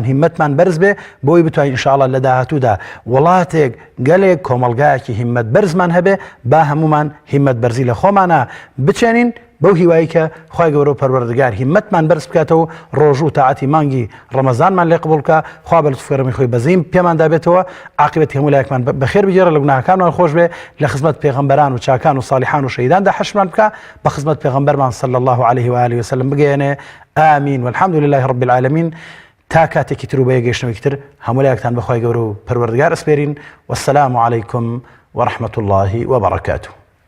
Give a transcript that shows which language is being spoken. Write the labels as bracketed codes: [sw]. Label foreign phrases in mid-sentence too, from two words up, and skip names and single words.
[ckb] هیممەتمان بەرز بێ بۆی بتوانین ئینشاءڵڵا لە داهاتوودا وڵاتێک گەلێک کۆمەڵگایەکی هیممەت بەرزمان هەبێ با هەمومان هیممەت بەرزی لە خۆمانە بچێنین بەو هیوایی کە خی گەورە و پەروەردگار هیممەتمان بەرز بکاتەوە ڕۆژ و تاعاتی مانگی ڕەمەزانمان لێ قبول بکە خوا بە لەتفکەرەمی خۆی بەزیم پێمان دابێتەوە عاقبەت هەموو لایەکمان بەخێر بگێڕە لە گوناهەکانمان خۆش بێ لە خزمەت پێغەمبەران و چاکان و صالحان و شەهیداندا حەشرمان بکە بە خزمەت پێغەمبەرمان [ar] صلی الله عليه و آله وسلم [ckb] بگەێنێ [ar] آمین والحمد لله رب العالمين [ckb] تا کاتێکی تر و بە یەگەشتنەوەی تر هەموو لایەکتان بەخوای گەورە و پەروەردگار ئەسپێرین [ar] والسلام عليكم ورحمة الله وبركاته.